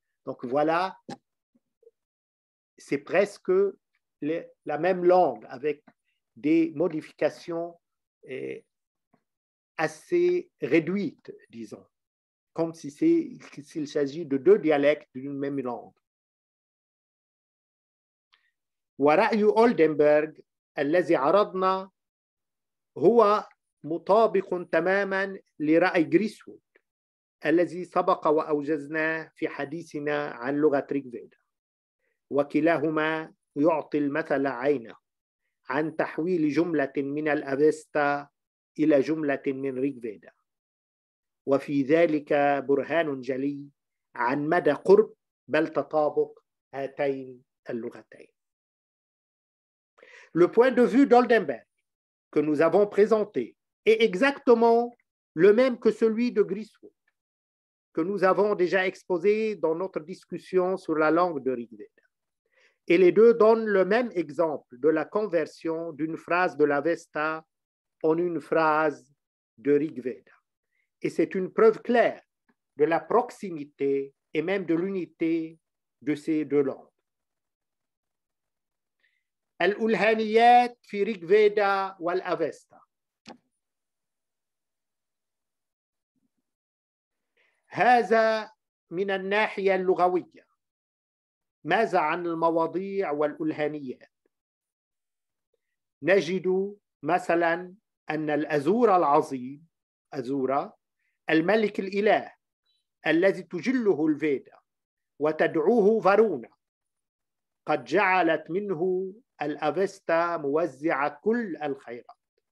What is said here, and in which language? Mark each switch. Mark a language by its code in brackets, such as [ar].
[fr] Donc voilà, c'est presque la même langue avec des modifications assez réduites, disons, comme s'il s'agit de deux dialectes d'une même langue. [ar] ورأي أولدنبرغ الذي عرضنا هو مطابق تماما لرأي جريسوود الذي سبق وأوجزناه في حديثنا عن لغة ريغفيدا، وكلاهما يعطي المثل عينه عن تحويل جملة من الأفيستا إلى جملة من ريغفيدا، وفي ذلك برهان جلي عن مدى قرب بل تطابق هاتين اللغتين. [fr] Le point de vue d'Oldenberg que nous avons présenté est exactement le même que celui de Griswold, que nous avons déjà exposé dans notre discussion sur la langue de Rigveda. Et les deux donnent le même exemple de la conversion d'une phrase de l'Avesta en une phrase de Rigveda. Et c'est une preuve claire de la proximité et même de l'unité de ces deux langues. [ar] الألهانيات في ريغفيدا والأفيستا. هذا من الناحية اللغوية. ماذا عن المواضيع والألهانيات؟ نجد مثلا أن الأزور العظيم أزورا الملك الإله الذي تجله الفيدا وتدعوه فارونا قد جعلت منه الأفيستا موزعة كل الخيرات.